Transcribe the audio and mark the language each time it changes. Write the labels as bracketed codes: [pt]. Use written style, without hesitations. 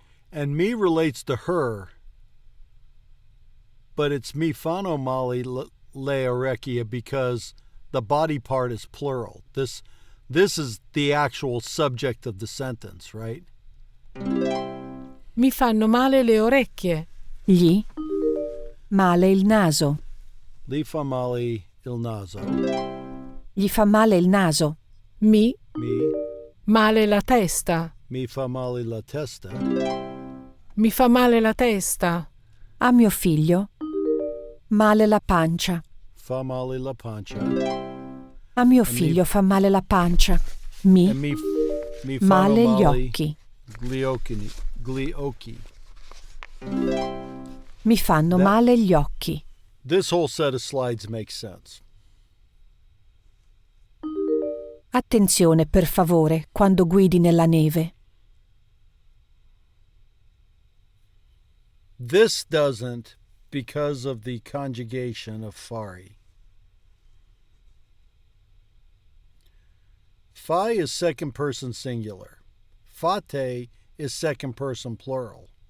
[en] And me relates to her, but it's [it] mi fanno male le orecchie [en] because the body part is plural. This is the actual subject of the sentence, right? [it] Mi fanno male le orecchie. Gli male il naso. Gli fa male il naso. Gli fa male il naso. Mi male la testa. Mi fa male la testa. Mi fa male la testa. A mio figlio male la pancia. Fa male la pancia. A mio figlio fa male la pancia. Mi male gli occhi. Gli occhi. Mi fanno male gli occhi. [en] This whole set of slides makes sense. [it] Attenzione, per favore, quando guidi nella neve. [en] This doesn't because of the conjugation of fari. Fi is second person singular. Fate is second person plural.